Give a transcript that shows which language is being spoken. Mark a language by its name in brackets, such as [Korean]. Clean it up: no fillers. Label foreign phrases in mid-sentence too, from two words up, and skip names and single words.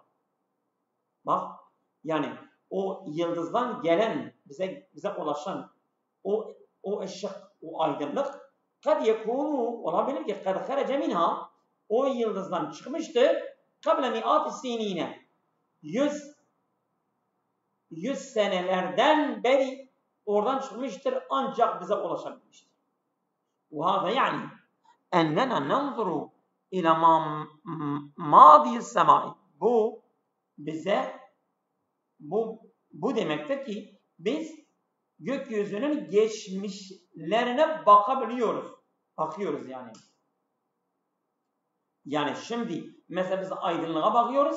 [Turkish] Bak yani o yıldızdan gelen bize ulaşan o ışık, o aydınlık [Arabic] قد يكون [Turkish] olabilir ki [Arabic] قد خرج منها [Turkish] o yıldızdan çıkmıştır [Arabic] قبل مئة سنين [Turkish] 100 senelerden beri oradan çıkmıştır ancak bize ulaşabilmiştir. [Arabic] وهذا يعني أننا ننظر إلى ماضي السماء. [Turkish] Bu bize bu demektir ki biz gökyüzünün geçmişlerine bakabiliyoruz. Bakıyoruz yani. Yani şimdi mesela biz aydınlığa bakıyoruz.